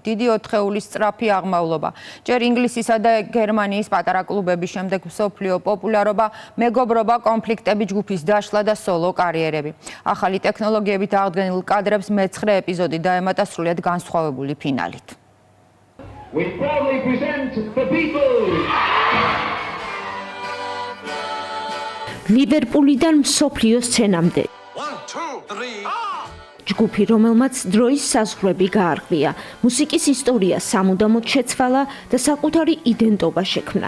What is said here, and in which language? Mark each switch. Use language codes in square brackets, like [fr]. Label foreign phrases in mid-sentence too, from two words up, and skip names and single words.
[ka] დიდი 4 თეულის სწრაფი აღმავლობა. ჯერ ინგლისისა და გერმანიის პატარა კლუბების, შემდეგ მსოფლიო პოპულარობა, მეგობრობა, კონფლიქტები, ჯგუფის დაშლა და სოლო კარიერები. ახალი ტექნოლოგიებით აღდგენილ კადრებს მე-9 ეპიზოდი დაემატა სრულიად განსხვავებული ფინალით. [en] We proudly present the Beatles. [ka] ლივერპულიდან მსოფლიო სცენამდე. ჯგუფი, რომელმაც დროის საზღვრები გაარღვია, მუსიკის ისტორია სამუდამოდ შეცვალა და საკუთარი იდენტობა შექმნა.